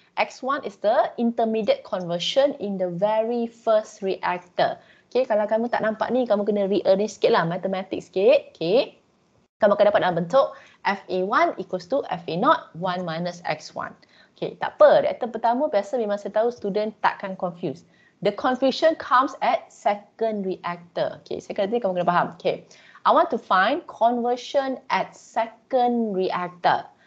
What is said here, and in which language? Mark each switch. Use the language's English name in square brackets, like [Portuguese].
[English] X1 is the intermediate conversion in the very first reactor. [Malay] Okay, kalau kamu tak nampak ni, kamu kena rearrange sikit lah, mathematics sikit. Okay, kamu akan dapat dalam bentuk FA1 equals to FA0 1 minus X1. Okay, tak apa. Reaktor pertama biasa memang saya tahu student takkan confuse. [English] The confusion comes at second reactor. Okay, second reactor [Malay] kamu kena faham. [English] Okay, I want to find conversion at second reactor.